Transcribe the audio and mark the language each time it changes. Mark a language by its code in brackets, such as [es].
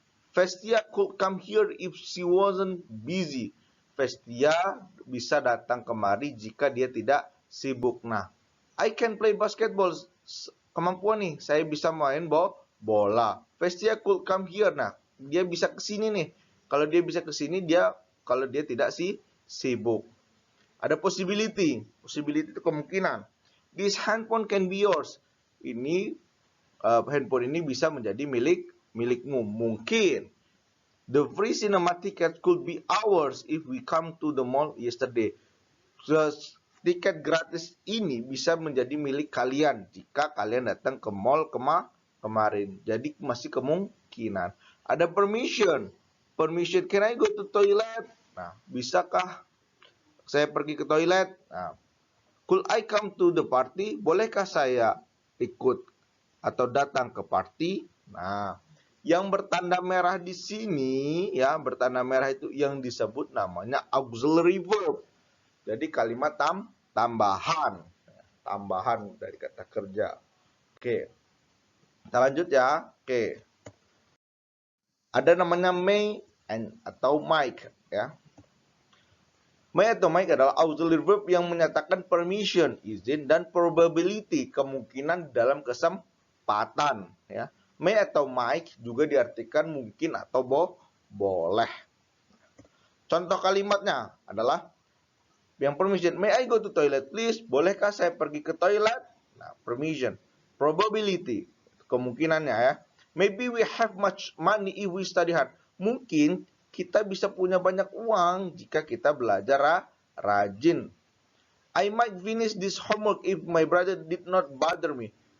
[en] Vestia could come here if she wasn't busy. [id] Vestia bisa datang kemari jika dia tidak sibuk. [en] Nah, I can play basketball. [id] Kemampuan nih, saya bisa main bola. [en] Vestia could come here. [id] Nah, dia bisa ke sini nih. Kalau dia bisa ke sini, kalau dia tidak sibuk. Ada possibility. Possibility itu kemungkinan. [en] This handphone can be yours. [id] Ini handphone ini bisa menjadi milikmu. Mungkin. [en] The free cinema ticket could be ours if we come to the mall yesterday. [id] Tiket gratis ini bisa menjadi milik kalian jika kalian datang ke mall kemarin. Jadi masih kemungkinan. Ada permission. [en] Permission, can I go to toilet? [id] Nah, bisakah saya pergi ke toilet? [en] Nah, could I come to the party? [id] Bolehkah saya ikut atau datang ke party? Nah, yang bertanda merah di sini ya, bertanda merah itu yang disebut namanya auxiliary verb. Jadi kalimat tambahan dari kata kerja. Oke. Kita lanjut ya. Oke. Ada namanya may atau might ya. May atau might adalah auxiliary verb yang menyatakan permission, izin, dan probability, kemungkinan dalam kesempatan ya. May atau might juga diartikan mungkin atau boleh. Contoh kalimatnya adalah yang permission, [en] may I go to toilet please? [id] Bolehkah saya pergi ke toilet? Nah, permission. Probability, kemungkinannya ya. [en] Maybe we have much money if we study hard. [id] Mungkin kita bisa punya banyak uang jika kita belajar rajin. [en] I might finish this homework if my brother did not bother me.